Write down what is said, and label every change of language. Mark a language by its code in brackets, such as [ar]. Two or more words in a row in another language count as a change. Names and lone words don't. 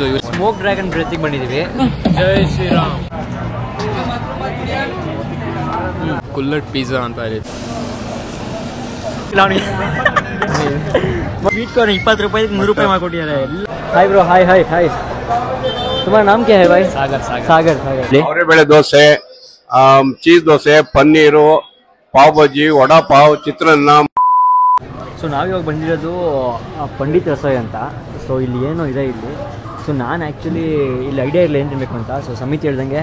[kn] ಸ್ಮೋಕ್ ಡ್ರ್ಯಾಗನ್ ಬ್ರೆತ್ತಿಗೆ ಬಂದಿದ್ದೀವಿ. ಜೈ ಶ್ರೀರಾಮ್. ಕುಲ್ಲಟ್ ಪಿಜ್ಜಾ ಅಂತ ಇದೆ. [en] sweet corn [kn] 20 ರೂಪಾಯಿ 100 ರೂಪಾಯಿ ಮಾಡಿಕೊಟ್ಟಿದ್ದಾರೆ. [en] Hi bro. Hi hi hi. [hi] तुम्हारा नाम क्या है भाई? सागर. सागर सागर. [kn] ಅವರೇ ಬೇಳೆ ದೋಸೆ, ಚೀಸ್ ದೋಸೆ, ಪನ್ನೀರು, ಪಾವ್ ಬಜ್ಜಿ, ವಡಾ ಪಾವ್, ಚಿತ್ರಾನ್ನ. ಸೊ ನಾವಿವಾಗ ಬಂದಿರೋದು ಪಂಡಿತ್ ರಸೋಯ್ ಅಂತ. ಸೊ ಇಲ್ಲಿ ಏನೋ ಇದೆ ಇಲ್ಲಿ. ಸೊ ನಾನು ಆ್ಯಕ್ಚುಲಿ ಇಲ್ಲಿ ಐಡಿಯಾ ಇಲ್ಲ ಏನು ತಿನ್ನಬೇಕು ಅಂತ. ಸೊ ಸಮಿತಿ ಹೇಳ್ದಂಗೆ